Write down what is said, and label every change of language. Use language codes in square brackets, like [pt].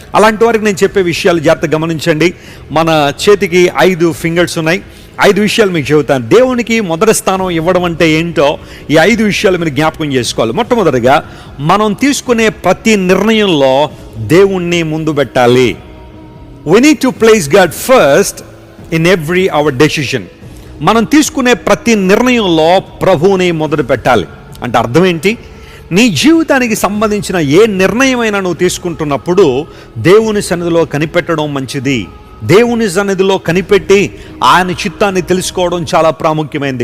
[te] అలాంటి వారికి నేను చెప్పే విషయాలు జాగ్రత్తగా గమనించండి. మన చేతికి 5 ఫింగర్స్ ఉన్నాయి. 5 విషయాలు మీకు చెబుతాను. దేవునికి మొదటి స్థానం ఇవ్వడం అంటే ఏంటో ఈ 5 విషయాలు మీరు జ్ఞాపకం చేసుకోవాలి. మొట్టమొదటిగా, మనం తీసుకునే ప్రతి నిర్ణయంలో దేవుణ్ణి ముందు పెట్టాలి. [en] We need to place God first in every our decision. [te] మనం తీసుకునే ప్రతి నిర్ణయంలో ప్రభువుని మొదలు పెట్టాలి. అంటే అర్థం ఏంటి? నీ జీవితానికి సంబంధించిన ఏ నిర్ణయమైనా నువ్వు తీసుకుంటున్నప్పుడు దేవుని సన్నిధిలో కనిపెట్టడం మంచిది. దేవుని సన్నిధిలో కనిపెట్టి ఆయన చిత్తాన్ని తెలుసుకోవడం చాలా ప్రాముఖ్యమైనది.